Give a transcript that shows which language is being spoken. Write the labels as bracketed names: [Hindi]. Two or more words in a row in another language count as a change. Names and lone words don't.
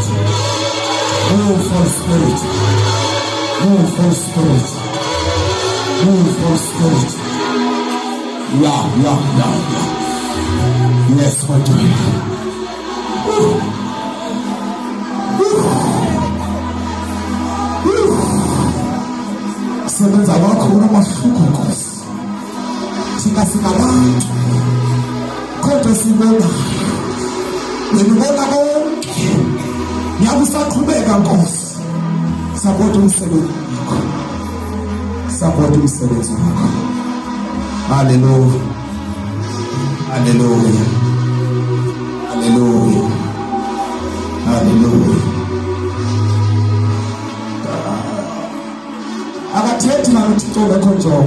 [English] Move, Holy Spirit. Move, Holy Spirit. Move, Holy Spirit. Yeah. Yes, my dear. [Zulu] Sebenza wakho unamahluko Nkosi. Thina singabantu. Kodwa sibona. Ngibona konke. Ngiyakusaqhubeka Nkosi. Support umsebenzi wakho. Support umsebenzi wakho. Hallelujah. Hallelujah. Hallelujah. Hallelujah. [Xhosa] Akathethi na uThixo ngekho njongo.